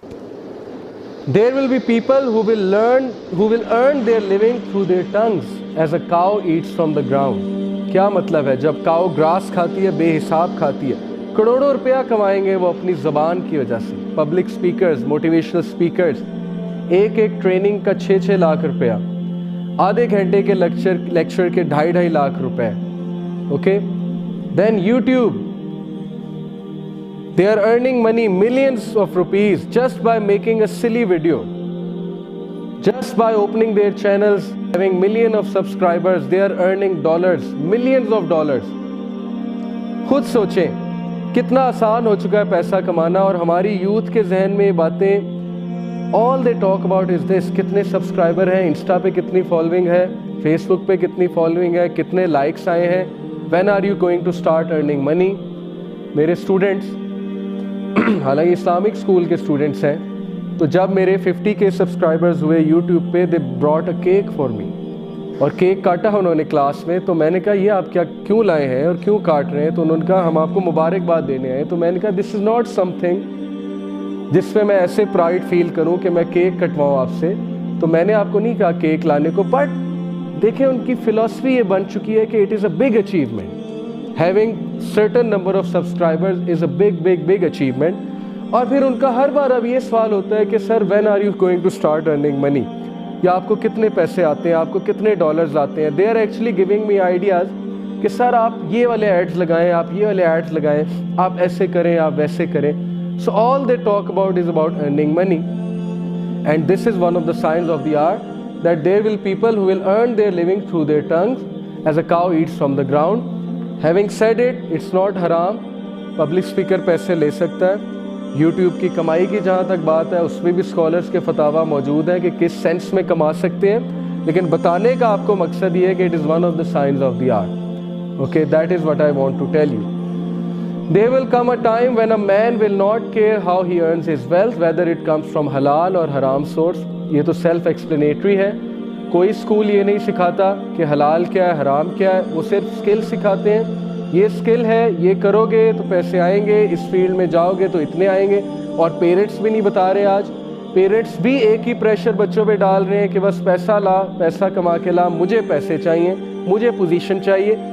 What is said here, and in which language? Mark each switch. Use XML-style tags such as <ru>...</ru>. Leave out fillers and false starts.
<en>There will be people who will earn their living through their tongues as a cow eats from the ground.</en> <ur>کیا مطلب ہے؟ جب کاؤ grass کھاتی ہے، بے حساب کھاتی ہے، کروڑوں روپیہ کمائیں گے وہ اپنی زبان کی وجہ سے. پبلک سپیکرز، موٹیویشنل سپیکرز، ایک ٹریننگ کا 6 لاکھ روپیہ، آدھے گھنٹے کے لیکچر کے 2.5 لاکھ روپے.</ur> <en>Okay, then YouTube, they are earning money, millions of rupees, just by making a silly video, just by opening their channels, having millions of subscribers. They are earning dollars, millions of dollars.</en> <ur>خود سوچیں کتنا آسان ہو چکا ہے پیسہ کمانا، اور ہماری یوتھ کے ذہن میں یہ باتیں</ur> <en>all they talk about is this:</en> <ur>کتنے سبسکرائبر ہیں، انسٹا پہ کتنی فالوئنگ ہے، فیس بک پہ کتنی فالوئنگ ہے، کتنے لائکس آئے ہیں.</ur> <en>when are you going to start earning money؟</en> <ur>میرے اسٹوڈنٹس، حالانکہ اسلامک اسکول کے اسٹوڈنٹس ہیں، تو جب میرے 50K سبسکرائبرز ہوئے یوٹیوب پہ،</ur> <en>they brought a cake for me,</en> <ur>اور کیک کاٹا انہوں نے کلاس میں. تو میں نے کہا یہ آپ کیوں لائے ہیں اور کیوں کاٹ رہے ہیں؟ تو انہوں نے کہا ہم آپ کو مبارکباد دینے آئے. تو میں نے کہا</ur> <en>this is not something</en> <ur>جس میں میں ایسے پرائڈ فیل کروں کہ میں کیک کٹواؤں آپ سے. تو میں نے آپ کو نہیں کہا کیک لانے کو، بٹ دیکھیں ان کی فلاسفی یہ بن چکی ہے کہ</ur> <en>It is a big achievement. Having certain number of subscribers is a big achievement.</en> <ur>اور پھر ان کا ہر بار اب یہ سوال ہوتا ہے کہ سر</ur> <en>when are you going to start earning money؟</en> <ur>یا آپ کو کتنے پیسے آتے ہیں، آپ کو کتنے ڈالرز آتے ہیں.</ur> <en>They are actually giving me ideas</en> <ur>کہ سر آپ یہ والے ایڈز لگائیں، آپ یہ والے ایڈز لگائیں، آپ ایسے کریں، آپ ویسے کریں.</ur> <en>So all they talk about is about earning money. And this is one of the signs of the hour, that there will people who will earn their living through their tongues as a cow eats from the ground. Having said it, it's not haram.</en> <ur>Public speaker پیسے لے سکتا ہے. YouTube کی کمائی کی جہاں تک بات ہے، اس میں بھی اسکالرس کے فتاویٰ موجود ہیں کہ کس سینس میں کما سکتے ہیں، لیکن بتانے کا آپ کو مقصد یہ ہے کہ</ur> <en>it is one of the signs of the hour. Okay, that is what I want to tell you. There will come a time when a man will not care how he earns his wealth, whether it comes from halal or haram source.</en> <ur>یہ تو self explanatory ہے. کوئی school یہ نہیں سکھاتا کہ حلال کیا ہے، حرام کیا ہے. وہ صرف اسکل سکھاتے ہیں، یہ اسکل ہے، یہ کرو گے تو پیسے آئیں گے، اس فیلڈ میں جاؤ گے تو اتنے آئیں گے. اور پیرنٹس بھی نہیں بتا رہے. آج پیرنٹس بھی ایک ہی پریشر بچوں پہ ڈال رہے ہیں کہ بس پیسہ لا، پیسہ کما کے لا، مجھے پیسے چاہیے، مجھے پوزیشن چاہیے.</ur>